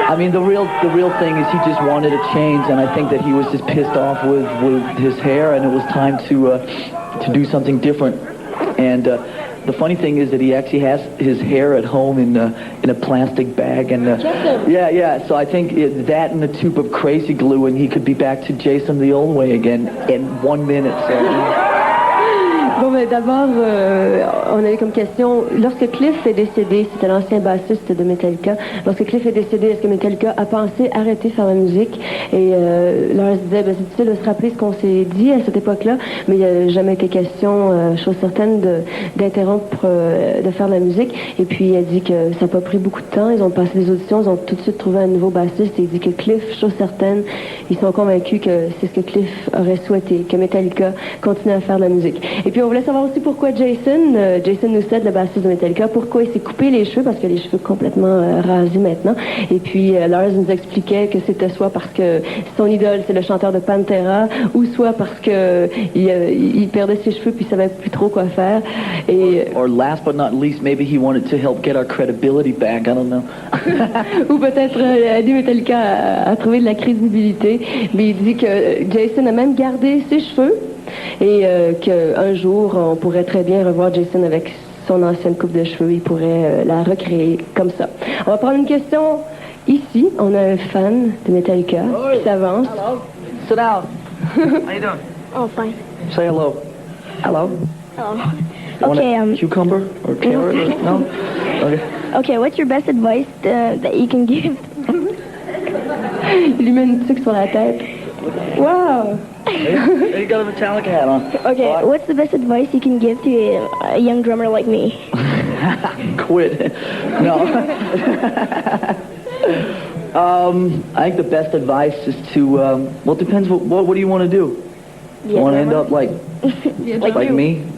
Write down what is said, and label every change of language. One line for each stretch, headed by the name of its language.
English: I mean, the real thing is he just wanted a change, and I think that he was just pissed off with his hair, and it was time to do something different. And the funny thing is that he actually has his hair at home in a plastic bag, and yeah. So I think that and a tube of crazy glue, and he could be back to Jason the old way again in 1 minute. So.
French: Bon, ben, d'abord, on a eu comme question, lorsque Cliff est décédé, c'était l'ancien bassiste de Metallica, lorsque Cliff est décédé, est-ce que Metallica a pensé arrêter de faire la musique? Et Lars disait, ben, c'est difficile de se rappeler ce qu'on s'est dit à cette époque-là, mais il n'y a jamais été question, chose certaine, d'interrompre de faire de la musique. Et puis il a dit que ça n'a pas pris beaucoup de temps, ils ont passé des auditions, ils ont tout de suite trouvé un nouveau bassiste, et il dit que Cliff, chose certaine, ils sont convaincus que c'est ce que Cliff aurait souhaité, que Metallica continue à faire de la musique. Et puis on voulait savoir aussi pourquoi Jason Newsted, le bassiste de Metallica, pourquoi il s'est coupé les cheveux, parce qu'il a les cheveux complètement rasés maintenant. Et puis Lars nous expliquait que c'était soit parce que son idole c'est le chanteur de Pantera, ou soit parce que il perdait ses cheveux puis il savait plus trop quoi faire. Et
English: or last but not least, maybe he wanted to help get our credibility back. I don't know.
French: Ou peut-être aider Metallica à trouver de la crédibilité. Mais il dit que Jason a même gardé ses cheveux. Et qu'un jour, on pourrait très bien revoir Jason avec son ancienne coupe de cheveux. Il pourrait la recréer comme ça. On va prendre une question ici. On a un fan de Metallica qui s'avance.
English: Hello. Sit down. How you doing? Oh, fine. Say hello. Hello. Hello. You Okay. want a cucumber or carrot? Or, no. Okay. Okay. What's your best advice that you can give?
French: Il lui met une tuque sur la tête.
English: Wow. You got a Metallica hat on. Okay. What's the best advice you can give to a young drummer like me? Quit. No. I think the best advice is to, well, it depends what do you want to do? You want to end up like me?